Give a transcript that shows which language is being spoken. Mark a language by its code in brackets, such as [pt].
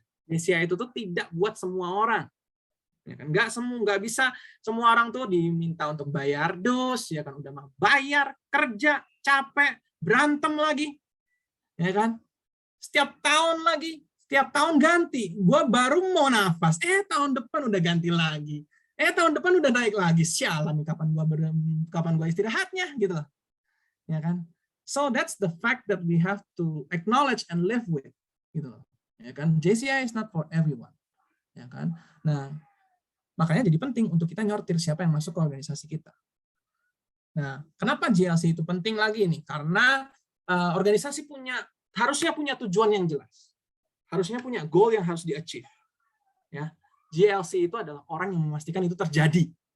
[id] JCI itu tuh tidak buat semua orang. Ya kan, nggak bisa semua orang tuh diminta untuk bayar dus, ya kan, udah mah bayar, kerja, capek, berantem lagi, ya kan, setiap tahun ganti, gua baru mau nafas, tahun depan udah ganti lagi, tahun depan udah naik lagi, sialan nih kapan gua istirahatnya gitu loh, ya kan. [en] So that's the fact that we have to acknowledge and live with, [id] gitu loh, ya kan. [en] JCI is not for everyone, [id] ya kan. Nah, makanya jadi penting untuk kita nyortir siapa yang masuk ke organisasi kita. Nah, kenapa JLC itu penting lagi nih? Karena organisasi harusnya punya tujuan yang jelas. Harusnya punya goal yang harus di-achieve. Ya. JLC itu adalah orang yang memastikan itu terjadi.